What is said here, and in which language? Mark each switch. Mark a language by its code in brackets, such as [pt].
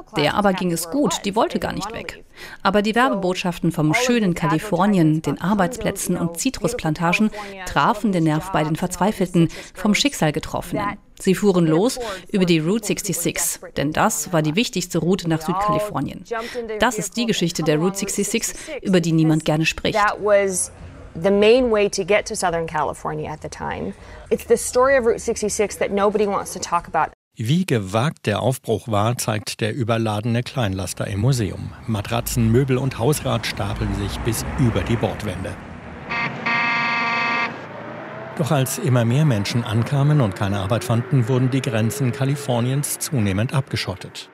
[de] Der aber ging es gut, die wollte gar nicht weg. Aber die Werbebotschaften vom schönen Kalifornien, den Arbeitsplätzen und Zitrusplantagen trafen den Nerv bei den Verzweifelten, vom Schicksal Getroffenen. Sie fuhren los über die Route 66, denn das war die wichtigste Route nach Südkalifornien. Das ist die Geschichte der Route 66, über die niemand gerne spricht. [en] The main way to get to Southern California at the time. It's the story of Route 66 that nobody wants to talk about. [de] Wie gewagt der Aufbruch war, zeigt der überladene Kleinlaster im Museum. Matratzen, Möbel und Hausrat stapeln sich bis über die Bordwände. Doch als immer mehr Menschen ankamen und keine Arbeit fanden, wurden die Grenzen Kaliforniens zunehmend abgeschottet.